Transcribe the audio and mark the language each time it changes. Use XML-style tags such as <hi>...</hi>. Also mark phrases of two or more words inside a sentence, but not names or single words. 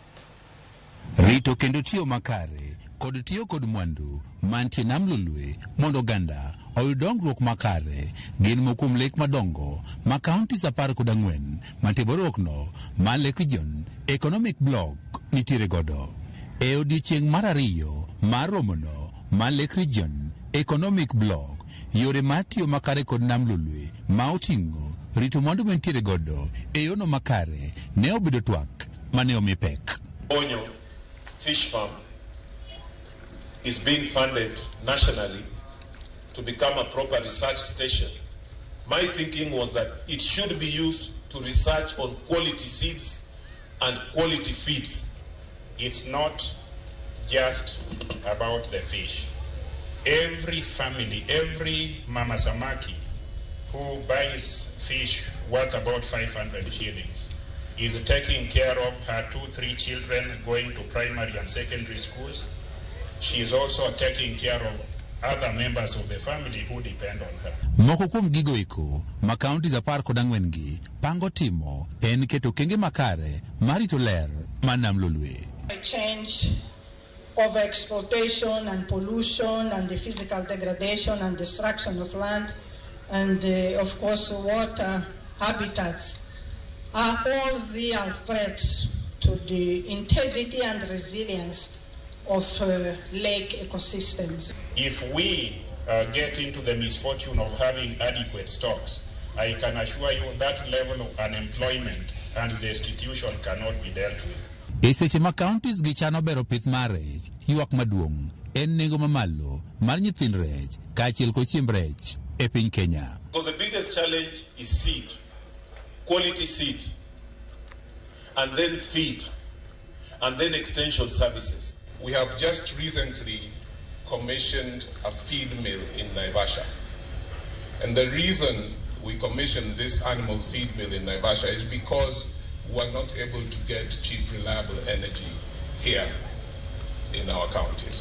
<luo>Rito kendo tiyo makare kod tiyo kod mwandu mantie nam Lolwe mondo oganda oyud dongruok makare gin mokum lek madongo ma counties 14 mantie borokno ma Lake Region Economic Block nitiere godo. E odiechieng' mar ariyo mar romono ma Lake Region Economic Block, yore mar tiyo makare kod nam Lolwe ma oting'o rito mwandu mantiere godo e yono makare ne obedo twak mane omi pek.</luo> <en>Onyo fish farm is being funded nationally to become a proper research station. My thinking was that it should be used to research on quality seeds and quality feeds. It's not just about the fish. Every family, every mama samaki who buys fish worth about 500 shillings is taking care of her 2-3 children going to primary and secondary schools. She is also taking care of other members of the family who depend on her.</en> <luo>Moko kuom gigo eko ma counties 14 gi pango timo en keto kenge makare marito ler mar nam Lolwe.</luo> <en>Change, overexploitation and pollution and the physical degradation and destruction of land and of course water habitats are all real threats to the integrity and resilience of lake ecosystems. If we get into the misfortune of having adequate stocks, I can assure you that level of unemployment and destitution cannot be dealt with.</en> <luo>E seche ma counties gi chano bero pith mar rech, ywak maduong' en nengo mamalo mar nyithind rech kaachiel kod chiemb rech e piny Kenya.</luo> <en>Because the biggest challenge is seed, quality seed, and then feed, and then extension services. We have just recently commissioned a feed mill in Naivasha. And the reason we commissioned this animal feed mill in Naivasha is because we are not able to get cheap, reliable energy here in our counties.</en>